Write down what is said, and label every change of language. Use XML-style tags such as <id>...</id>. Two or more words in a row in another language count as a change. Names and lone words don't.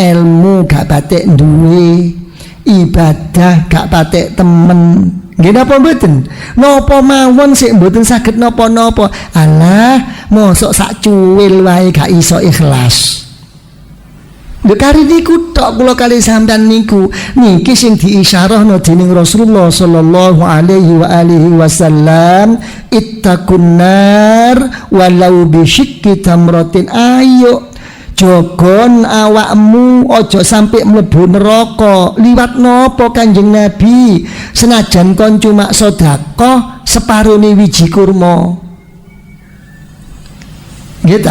<jv>ilmu gak patek duwe, ibadah gak patek temen. Nggih napa mboten? Napa mawon sik mboten saged napa-napa. Alah, mosok sak cuwil wae gak iso ikhlas. Lha kari niku tok kula kali sampean niku niki sing diisyarahno dening Rasulullah</jv> <ar>صلى الله عليه وعلى آله وسلم اتقوا النار ولو بشق تمرة.</ar> <jv>Ayo jogon awakmu aja sampai mlebu neraka. Liwat napa Kanjeng Nabi? Senajan kon cuma sedekah separone wiji kurma. Gitu.</jv>